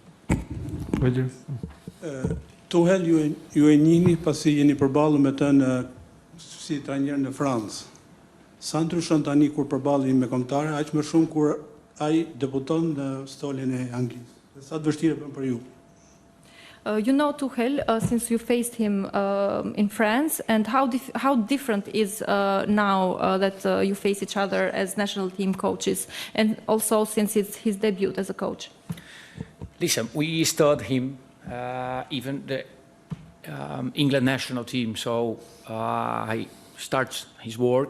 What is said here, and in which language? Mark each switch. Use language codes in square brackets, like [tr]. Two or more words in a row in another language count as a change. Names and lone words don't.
[sq] Tuchel ju e njihni pasi jeni përballur me të si trajner në Francë. Sa ndryshon tani kur përballeni me kombëtare, aq më shumë kur ai debuton në stolin e Anglisë. Dhe sa të vështirë bën për ju? [en] You know Tuchel since you faced him in France, and how different is now that you face each other as national team coaches, and also since it's his debut as a coach? Listen, we studied him, even the England national team, so he starts his work.